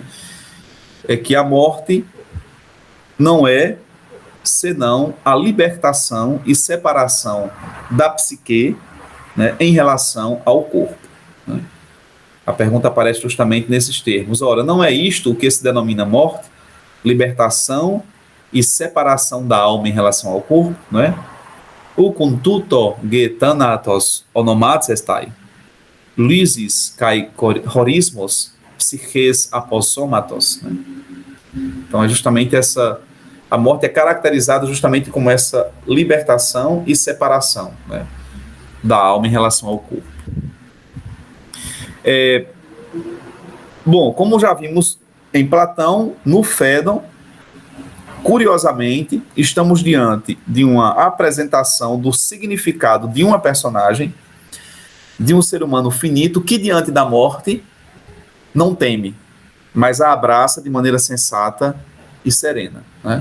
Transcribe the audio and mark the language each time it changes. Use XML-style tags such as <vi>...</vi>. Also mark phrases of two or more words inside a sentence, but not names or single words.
<pt>É que a morte não é senão a libertação e separação da psique, né, em relação ao corpo, né? A pergunta aparece justamente nesses termos. Ora, não é isto o que se denomina morte? Libertação e separação da alma em relação ao corpo, não é?</pt> <el>Οὐκοῦν τοῦτό γε θάνατος ὀνομάζεται, λύσις καὶ χωρισμὸς ψυχῆς ἀπὸ σώματος,</el> <pt>né? Então é justamente a morte é caracterizada justamente como essa libertação e separação, né, da alma em relação ao corpo. Bom, como já vimos em Platão, no Fédon, curiosamente, estamos diante de uma apresentação do significado de uma personagem, de um ser humano finito, que diante da morte não teme, mas a abraça de maneira sensata e serena, né?</pt>